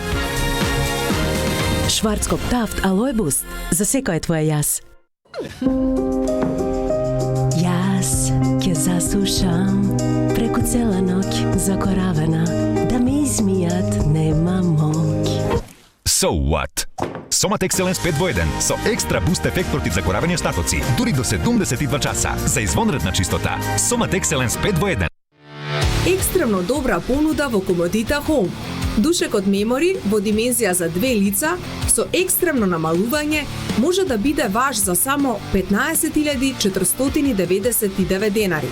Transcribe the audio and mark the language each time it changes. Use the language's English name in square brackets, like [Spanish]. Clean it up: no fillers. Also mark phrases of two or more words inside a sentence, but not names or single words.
[Macedonian] Шварцкоп Тафт Алоe Boost. За секој твој јас. Јас ќе засушам преку цела ноќ закоравена, да ми измијат нема моќ. [English] So what? [Macedonian] Somat Excellence 5 во 1 со екстра буст ефект против закоравени остатоци, дури до 72 часа за извонредна чистота. Somat Excellence 5 во 1. Екстремно добра понуда во Комодита Home. Душек од мемори во димензија за 2 лица со екстремно намалување може да биде ваш за само 15.499 денари.